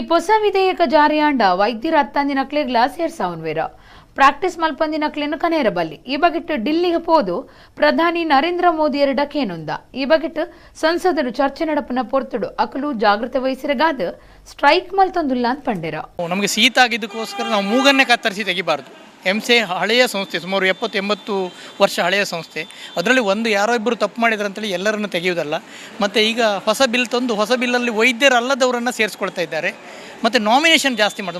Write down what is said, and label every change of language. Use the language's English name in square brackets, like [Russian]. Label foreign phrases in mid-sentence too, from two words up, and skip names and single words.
[Tulu] ಹೊಸ ವಿಧೇಯಕ ಜಾರಿಯಾಂಡ ವೈದ್ಯರ ಅತ್ತಂದಿ ನಕ್ಲೆಗ್ಲ ಸೇರ್ಸಾವನ್ವೇರ ಪ್ರಾಕ್ಟೀಸ್ ಮಲ್ಪಂದಿ ನಕ್ಲಿನ ಕನೇರ ಬಲ್ಲಿ ಈ ಬಗೆಟ್ ಡಿಲ್ಲಿಗೆ ಪೋದು ಪ್ರಧಾನಿ ನರೇಂದ್ರ ಮೋದಿಯರ ಡಕೇನುಂದ ಈ ಬಗೆಟ್ ಸಂಸದರು ಚರ್ಚೆ ನಡಪನ ಪೊರ್ತುಡು ಅಕಲು ಜಾಗೃತಿ ವಹಿಸಿರಗಾದ ಸ್ಟ್ರೈಕ್ ಮಲ್ತೊಂದುಲ್ಲ ಅಂತ ಪಂಡೆರ [Kannada] ನಮಗೆ ಶೀತ ಆಗಿದ್ದಕ್ಕೋಸ್ಕರ ನಾವು ಮೂಗನ್ನೇ ಕತ್ತರಿಸಿ ತೆಗಿಬಾರ್ದು. ಎಂಸೆ ಹಳೆಯ ಸಂಸ್ಥೆ, ಸುಮಾರು 70-80 ವರ್ಷ ಹಳೆಯ ಸಂಸ್ಥೆ. ಅದರಲ್ಲಿ ಯಾರೋ ಇಬ್ಬರು ತಪ್ಪು ಮಾಡಿದ್ರು ಅಂತೇಳಿ ಎಲ್ಲರನ್ನು ತೆಗೆಯುವುದಲ್ಲ. ಮತ್ತು ಈಗ ಹೊಸ ಬಿಲ್ ತಂದು ಹೊಸ ಬಿಲ್ಲಲ್ಲಿ ವೈದ್ಯರಲ್ಲದವರನ್ನು ಸೇರಿಸ್ಕೊಳ್ತಾ ಇದ್ದಾರೆ. ಮತ್ತು ನಾಮಿನೇಷನ್ ಜಾಸ್ತಿ ಮಾಡೋದು.